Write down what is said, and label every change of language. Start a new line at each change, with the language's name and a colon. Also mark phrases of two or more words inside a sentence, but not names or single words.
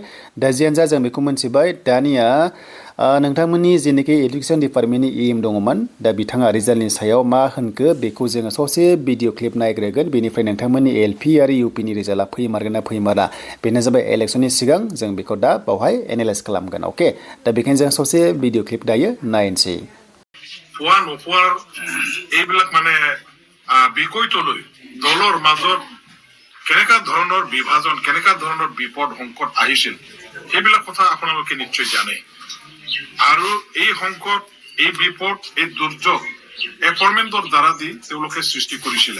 Bodo: दा जियानो जा जों बेखौ मोनथिबाय। दानिया नोंथांमोननि जेनाखि एडुकेसन डिपार्टमेन्टनि इएम दङमोन दा बिथाङा रिजाल्टनि सायाव मा होनखो बेखौ जोङो ससे
English: video clip
Bodo: नायग्रोगोन। बेनिफ्राय नोंथांमोननि एलपि आरो इउपिनि रिजाल्टआ फैमारगोन ना फैमारा बेनो जाबाय इलेक्सननि सिगां जों बेखौ दा बावहाय एनालाइज खालामगोन। अके दा बेखायनो जों ससे
English: video clip
Bodo: दायो नायनोसै।
Assamese: এইবিলাক মানে বিষয়টোলৈ দলৰ মাজত কেনেকা ধৰণৰ বিভাজন কেনেকা ধৰণৰ বিপদ সংকট আহিছিল সেইবিলাক কথা আপোনালোকে নিশ্চয় জানে। আৰু এই সংকট এই বিপদ এই দুৰ্যোগ এপইণ্টমেণ্টৰ দ্বাৰা দি তেওঁলোকে সৃষ্টি কৰিছিলে।